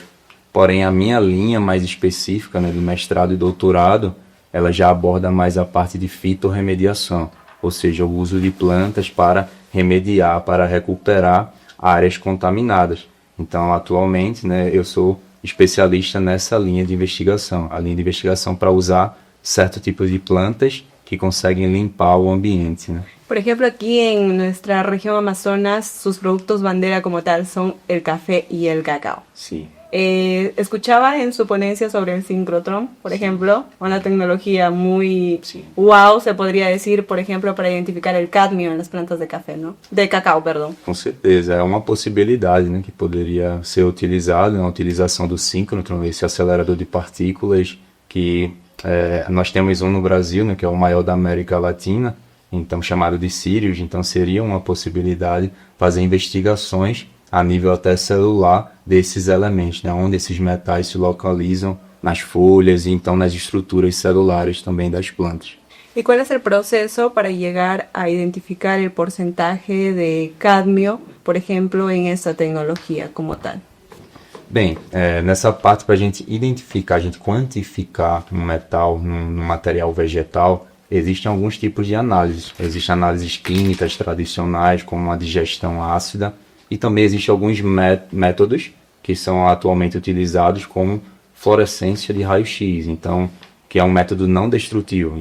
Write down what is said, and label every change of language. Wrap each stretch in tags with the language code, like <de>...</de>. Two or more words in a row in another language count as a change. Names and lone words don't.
<pt>Porém, a minha linha mais específica, né, do mestrado e doutorado, ela já aborda mais a parte de fitorremediação, ou seja, o uso de plantas para remediar, para recuperar áreas contaminadas. Então, atualmente, né, eu sou especialista nessa linha de investigação, a linha de investigação para usar certo tipo de plantas que conseguem limpar o ambiente, né?</pt> <es>Por ejemplo, aquí en nuestra región Amazonas, sus productos bandera como tal son el café y el cacao.</es> <pt>Sim.</pt> <es>Escuchaba en su ponencia sobre el sincrotrón, por ejemplo, una tecnología muy Sí. wow, se podría decir, por ejemplo, para identificar el cadmio en las plantas de café, ¿no? De cacao, perdón.</es> <pt>Com certeza, é uma possibilidade, né, que poderia ser utilizado na utilização do síncrotron, esse acelerador de partículas que nós temos um no Brasil, né, que é o maior da América Latina, então chamado de Sirius, então seria uma possibilidade fazer investigações a nível até celular desses elementos, né, onde esses metais se localizam nas folhas e então nas estruturas celulares também das plantas.</pt> <es>¿Y cuál es el proceso para llegar a identificar el porcentaje de cadmio, por ejemplo, en esta tecnología como tal?</es> <pt>Bem, nessa parte para a gente identificar, a gente quantificar um metal num material vegetal, existem alguns tipos de análises. Existem análises clínicas tradicionais, como a digestão ácida, e também existem alguns métodos que são atualmente utilizados como fluorescência de raio-x, então, que é um método não destrutivo.</pt>